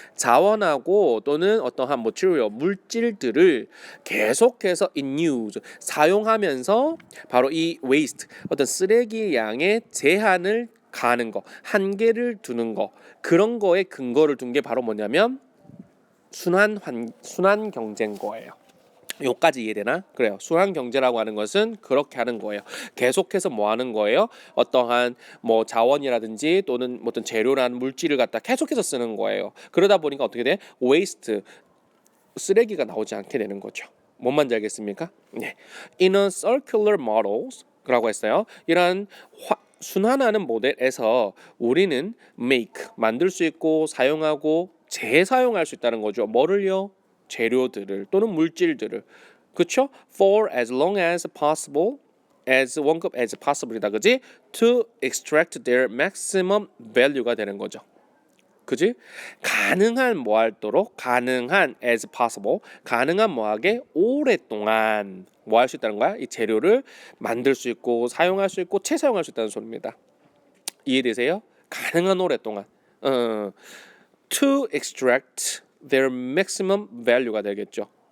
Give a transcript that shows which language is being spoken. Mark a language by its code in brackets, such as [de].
[ko] 자원하고 또는 어떠한 material 물질들을 계속해서 [en] in use [ko] 사용하면서 바로 이 waste 어떤 쓰레기 양의 제한을 가는 거, 한계를 두는 거 그런 거에 근거를 둔 게 바로 뭐냐면 순환 경제인 거예요. 요까지 이해되나? 그래요. 순환 경제라고 하는 것은 그렇게 하는 거예요. 계속해서 뭐 하는 거예요? 어떠한 뭐 자원이라든지 또는 어떤 재료라는 물질을 갖다 계속해서 쓰는 거예요. 그러다 보니까 어떻게 돼? waste 쓰레기가 나오지 않게 되는 거죠. 뭔 말인지 알겠습니까? 네. [en] In a circular models라고 [ko] 했어요. 이러한 순환하는 모델에서 우리는 make 만들 수 있고 사용하고 재사용할 수 있다는 거죠. 뭐를요? 재료들을 또는 물질들을 그렇죠? [en] For as long as possible as [ko] 원급 [en] as possible이다 [ko] 그지? [en] To extract their maximum value가 [ko] 되는 거죠. 그지? 가능한 뭐할도록 가능한 [en] as possible [ko] 가능한 뭐하게 오랫동안 뭐 할 수 있다는 거야? 이 재료를 만들 수 있고 사용할 수 있고 재사용할 수 있다는 소리입니다. 이해되세요? 가능한 오랫동안 [en] to extract their maximum value [ko] 가 되겠죠.